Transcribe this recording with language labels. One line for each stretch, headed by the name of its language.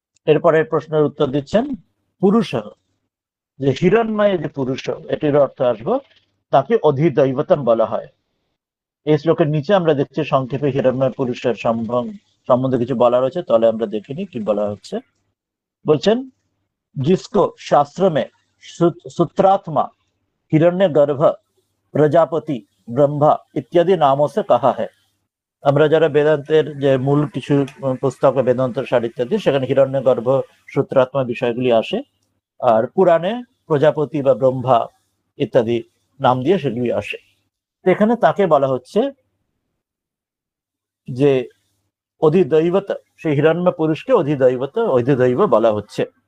Bangla: এরপরে প্রশ্নের উত্তর দিচ্ছেন পুরুষ, যে হিরণ্ময় যে পুরুষ, এটির অর্থ আসবো, তাকে অধিদৈবতম বলা হয়। এই শ্লোকের নিচে আমরা দেখছি সংক্ষেপে হিরণ্ময় পুরুষের সম্বন্ধে কিছু বলা রয়েছে, তাহলে আমরা দেখিনি কি বলা হচ্ছে।
Hindi: বলছেন जिसको शास्त्र में सूत्रात्मा हिरण्यगर्भ प्रजापति ब्रह्मा इत्यादि नामों से कहा है।
Bangla: আমরা যারা বেদান্তের যে মূল কিছু পুস্তক বেদান্ত সার ইত্যাদি, সেখানে হিরণ্যগর্ভ সূত্রাত্মা বিষয়গুলি আসে, আর পুরাণে প্রজাপতি বা ব্রহ্মা ইত্যাদি নাম দিয়ে সেগুলি আসে। এখানে তাকে বলা হচ্ছে যে অধিদৈবত, সেই হিরণ্য পুরুষকে অধিদৈব বলা হচ্ছে।